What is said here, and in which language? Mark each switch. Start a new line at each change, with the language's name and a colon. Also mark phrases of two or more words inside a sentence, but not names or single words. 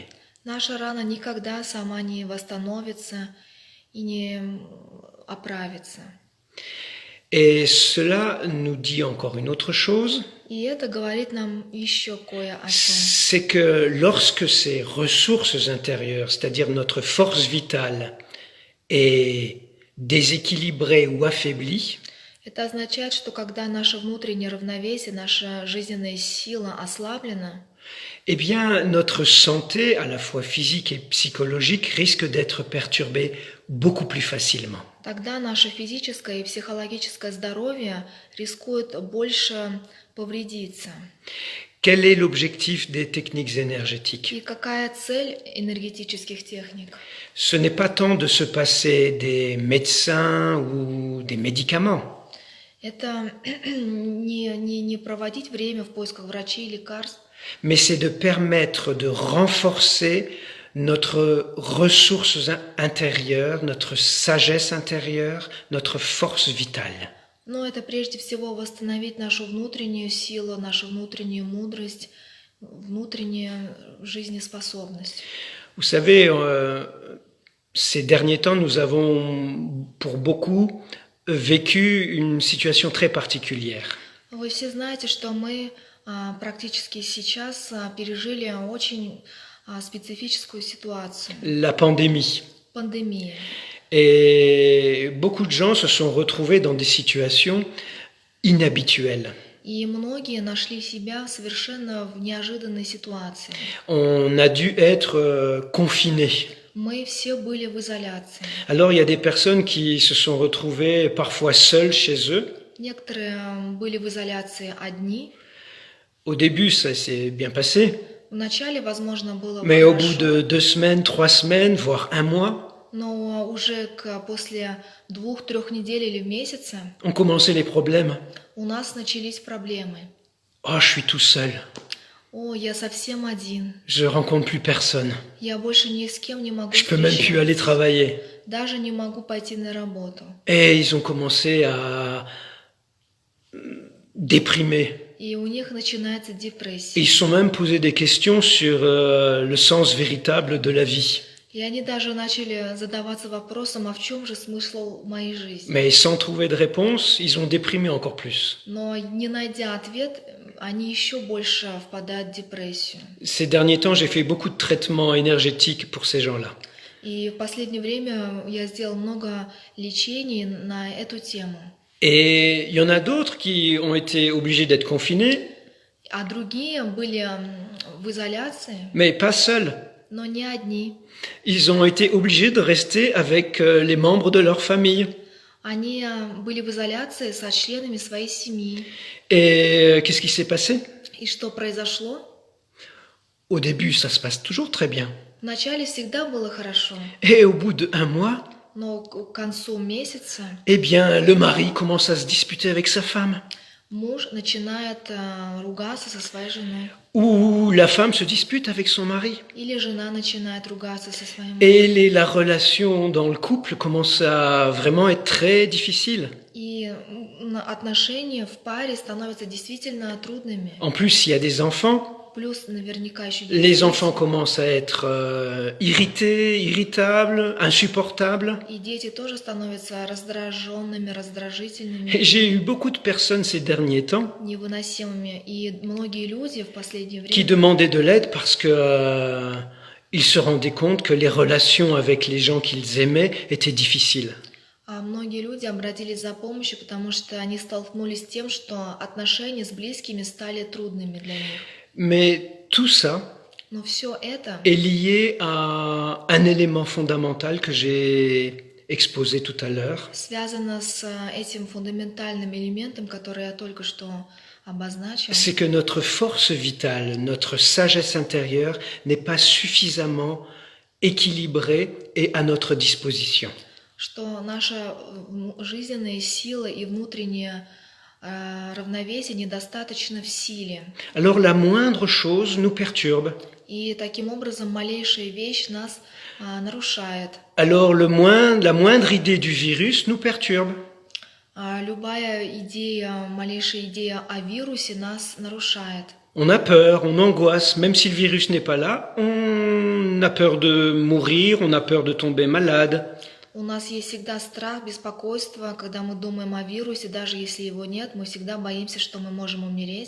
Russian: наша рана никогда сама не восстановится и не оправится.
French: Et cela nous dit encore une autre chose,
Russian: И это говорит нам еще кое о чем.
French: c'est que lorsque ces ressources intérieures, c'est-à-dire notre force vitale, est déséquilibrée ou affaiblie,
Russian: Это означает, что когда наше внутреннее равновесие, наша жизненная сила ослаблена,
French: eh bien notre santé, à la fois physique et psychologique, risque d'être perturbée beaucoup plus facilement.
Russian: тогда наше физическое и психологическое здоровье рискует больше повредиться.
French: Quel est l'objectif des techniques énergétiques?
Russian: И какая цель энергетических техник?
French: Ce n'est pas tant de se passer des médecins ou des médicaments.
Russian: Это не проводить время в поисках врачей и лекарств,
French: Mais c'est de permettre de renforcer notre ressource intérieure, notre sagesse intérieure, notre force vitale.
Russian: но это прежде всего восстановить нашу внутреннюю силу, нашу внутреннюю мудрость, внутреннюю жизнеспособность.
French: Vous savez, ces derniers temps, nous avons, pour beaucoup, vécu une situation très particulière.
Russian: Вы все знаете, что мы практически сейчас пережили очень специфическую ситуацию.
French: La pandémie.
Russian: Пандемия.
French: Et beaucoup de gens se sont retrouvés dans des situations inhabituelles.
Russian: И многие нашли себя совершенно в неожиданной ситуации.
French: On a dû être confinés.
Russian: Мы все были в изоляции.
French: Alors il y a des personnes qui se sont retrouvées parfois seules chez eux.
Russian: Некоторые были в изоляции одни.
French: Au début, ça s'est bien passé.
Russian: Вначале, возможно, было
French: Mais au bout
Russian: хорошо,
French: de 2 semaines, 3 semaines, voire un mois,
Russian: но уже после 2-3 недель или месяца
French: ont commencé les problèmes.
Russian: у нас начались проблемы.
French: Oh, je suis tout seul.
Russian: О, я совсем один.
French: Je rencontre plus personne.
Russian: Я больше ни с кем не могу
French: Je peux même plus aller
Russian: встречаться.
French: travailler.
Russian: Даже не могу пойти на работу.
French: Et ils ont commencé à déprimer.
Russian: И у них начинается депрессия.
French: Ils se sont même posé des questions sur le sens véritable de la vie.
Russian: И они даже начали задаваться вопросом, а в чем же смысл моей жизни?
French: Mais sans trouver de réponse, ils ont déprimé encore plus.
Russian: Но не найдя ответ, они еще больше впадают в депрессию.
French: Ces derniers temps, j'ai fait beaucoup de traitements énergétiques pour ces gens-là.
Russian: И в последнее время я сделал много лечений на эту тему.
French: Et il y en a d'autres qui ont été obligés d'être confinés,
Russian: А другие были в изоляции,
French: mais pas seuls.
Russian: но не одни.
French: Ils ont été obligés de rester avec les membres de leur famille.
Russian: Они были в изоляции со членами своей семьи.
French: Et qu'est-ce qui s'est passé?
Russian: И что произошло?
French: Au début, ça se passe toujours très bien.
Russian: Вначале всегда было хорошо,
French: Et au bout de 1 mois,
Russian: но к концу месяца
French: eh bien, le mari commence à se disputer avec sa femme.
Russian: муж начинает ругаться со своей женой.
French: Ou la femme se dispute avec son mari.
Russian: Или жена начинает ругаться со своим мужем.
French: Et la relation dans le couple commence à vraiment être très difficile.
Russian: И отношения в паре становятся действительно трудными.
French: En plus, il y a des enfants.
Russian: Плюс наверняка еще
French: Les enfants commencent à être irrités, irritables, insupportables.
Russian: И дети тоже становятся раздраженными, раздражительными,
French: Et j'ai eu beaucoup de personnes ces derniers temps
Russian: невыносимыми. И многие люди в последнее
French: qui
Russian: время
French: demandaient de l'aide parce que ils se rendaient compte que les relations avec les gens qu'ils aimaient étaient difficiles.
Russian: многие люди обратились за помощью, потому что они столкнулись с тем, что отношения с близкими стали трудными для них.
French: Mais tout ça,
Russian: Но все это
French: est lié à un élément fondamental que j'ai exposé tout à l'heure.
Russian: связано с этим фундаментальным элементом, который я только что обозначил.
French: C'est que notre force vitale, notre sagesse intérieure n'est pas suffisamment équilibrée et à notre disposition.
Russian: Что наша жизненная сила и внутреннее равновесие недостаточно в силе.
French: Alors la moindre chose nous perturbe.
Russian: И таким образом малейшая вещь нас нарушает.
French: Alors la moindre idée du virus nous perturbe.
Russian: Любая идея, малейшая идея о вирусе нас нарушает.
French: On a peur, on angoisse, même si le virus n'est pas là, on a peur de mourir, on a peur de tomber malade.
Russian: У нас есть всегда страх, беспокойство, когда мы думаем о вирусе, даже если его нет, мы всегда боимся, что мы можем умереть.